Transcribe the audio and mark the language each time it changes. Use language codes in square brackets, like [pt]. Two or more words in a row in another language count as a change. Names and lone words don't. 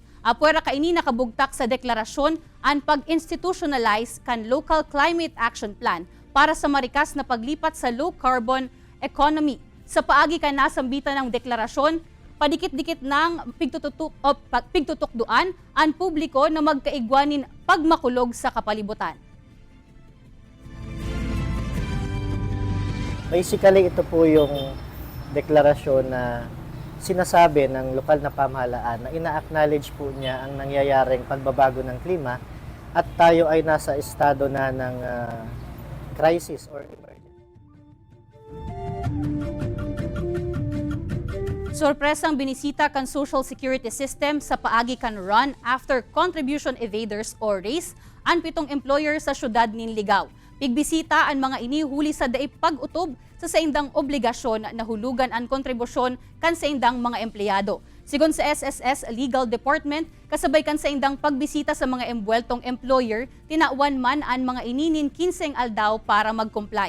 [bik] Apwera kaini nakabugtak sa deklarasyon ang pag-institutionalize kan Local Climate Action Plan para sa marikas na paglipat sa [en] low-carbon economy. [bik] Sa paagi kan nasambitan ng deklarasyon, padikit-dikit ng pigtutukduan ang publiko na magkaigwanin pagmakulog sa kapalibutan. [tl] Basically, ito po yung deklarasyon na sinasabi ng lokal na pamahalaan na ina-acknowledge po niya ang nangyayaring pagbabago ng klima at tayo ay nasa estado na ng [en] crisis or emergency. [bik] Sorpresang binisita kan Social Security System sa paagi kan run after contribution evaders or RACE ang 7 employer sa syudad nin Ligao. Pigbisita ang mga ini huli sa daip pag-utob sa saindang obligasyon na hulugan ang kontribusyon kan saindang mga empleyado. Sigon sa SSS Legal Department, kasabay kan saindang pagbisita sa mga embueltong employer, tinawan man ang mga ininin 15 aldaw para mag-comply.